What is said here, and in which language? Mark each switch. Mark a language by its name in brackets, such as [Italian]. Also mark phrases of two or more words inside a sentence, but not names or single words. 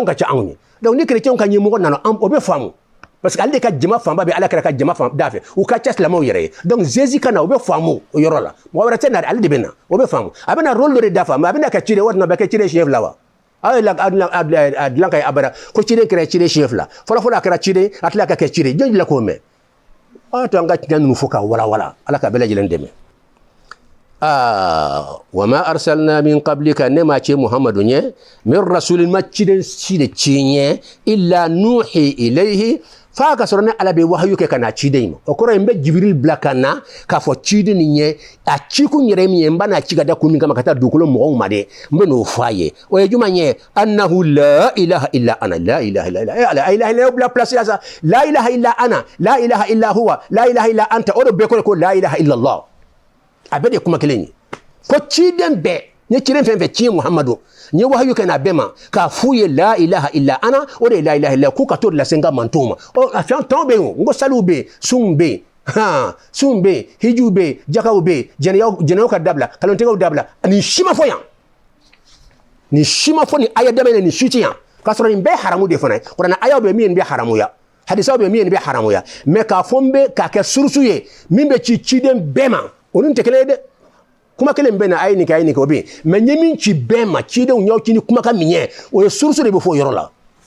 [Bambara] ka ca anw ye donc ni chrétienw ka ɲɛmɔgɔ nana o bɛ faamu parce que ale de ka jama fanba bɛ alakira ka jama fan da fɛ u ka ca silamɛw yɛrɛ ye donc Jésus ka na o bɛ faamu o yɔrɔ la mɔgɔ wɛrɛ tɛ na ale de bɛ na o bɛ faamu a bɛna rôle dɔ de dafa mais a bɛna kɛ ciden walima a bɛ kɛ ciden siɲɛ fila wa aw ye a dilan ka ye abada ko ciden kɛra ciden siɲɛ fila fɔlɔfɔlɔ a kɛra ciden a tila ka kɛ ciden jɔn la k'o mɛn aw to an ka tiɲɛ ninnu fɔ ka walawala ala ka bɛɛ lajɛlen dɛmɛ [Arabic] وما أرسلنا من قبلك [Bambara] ne ma ce muhammadu nye [Arabic] من رسول [Bambara] ma ciden si de cinye [Arabic] إلا نوحي إليه [Bambara] fa ka sɔrɔ ne ala bɛ wahayu kɛ ka na ciden ma o kɔrɔ ye n bɛ jibril bila ka na k'a fɔ ciden nin ye a cikun yɛrɛ min ye n b'a n'a ci ka da kun min kama ka taa dugukolo mɔgɔw ma dɛ n bɛ n'o fɔ a ye o ye jumɛn ye [Arabic] أنه لا إله إلا أنا لا إله إلا الله لا إله إلا [Bambara] bila place la sa [Arabic] لا إله إلا أنا لا إله إلا هو لا إله إلا أنت [Bambara] o de bɛɛ ko [Arabic] لا إله إلا الله [Bambara] a bɛɛ de kuma kelen ye ko ciden bɛɛ n ye ciden fɛn fɛn ci muhamadu n ye wahayu kɛ n'a bɛɛ ma k'a f'u ye [Arabic] لا إله إلا أنا [Bambara] o de ye [Arabic] لا إله إلا [Bambara] k'u ka to de lase n ka mantonw ma a fɛn tɔw bɛ yen n ko saliw bɛ yen sunw bɛ yen sunw bɛ yen hijiw bɛ yen jakaw bɛ yen jɛnɛyaw ka dabila kalontigɛw dabila nin si ma fɔ yan nin si ma fɔ nin aya dɛmɛ nin si tɛ yan k'a sɔrɔ nin bɛɛ ye haramu de fana ye kuranɛ ayaw bɛ min bɛ haramuya hadisaw bɛ min bɛ haramuya mais k'a fɔ n bɛ k'a kɛ surusu ye min bɛ ci ciden bɛɛ ma olu tɛ kelen ye dɛ kuma kelen bɛ na a ye nin kɛ a ye nin kɛ o bɛ yen mais n ye min ci bɛɛ ma cidenw y'aw ci ni kumakan min ye o ye surusu de bɛ fɔ o yɔrɔ la